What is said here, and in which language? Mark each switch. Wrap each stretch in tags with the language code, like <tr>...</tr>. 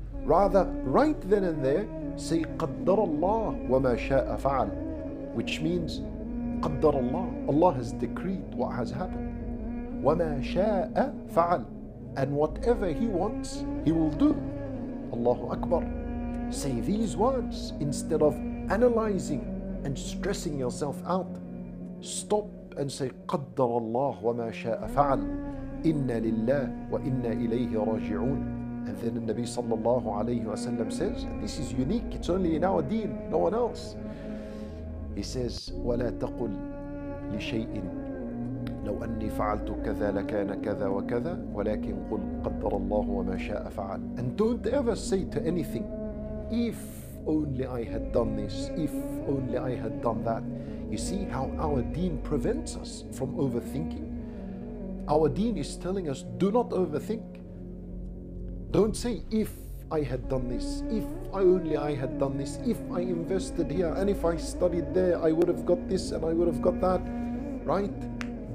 <en>Rather, right then and there, say</en> <ar>قدر الله وما شاء فعل,</ar> <en>which means</en> <ar>قدر الله,</ar> <en>Allah has decreed what has happened.</en> <ar>وما شاء فعل,</ar> <en>and whatever He wants, He will do. Allahu Akbar. Say these words instead of analyzing and stressing yourself out. Stop and say</en> <ar>قدر الله وما شاء فعل إنا لله وإنا إليه راجعون.</ar> <en>And then the Nabi sallallahu alayhi wasallam says, and this is unique, it's only in our deen, no one else. He says,</en> <ar>ولا تقل لشيء لو أني فعلت كذا لكان كذا وكذا ولكن قل قدر الله وما شاء فعل.</ar> <en>And don't ever say to anything, if only I had done this, if only I had done that. You see how our deen prevents us from overthinking. Our deen is telling us, do not overthink. Don't say, if I had done this, if only I had done this, if I invested here, and if I studied there, I would have got this and I would have got that. Right?</en>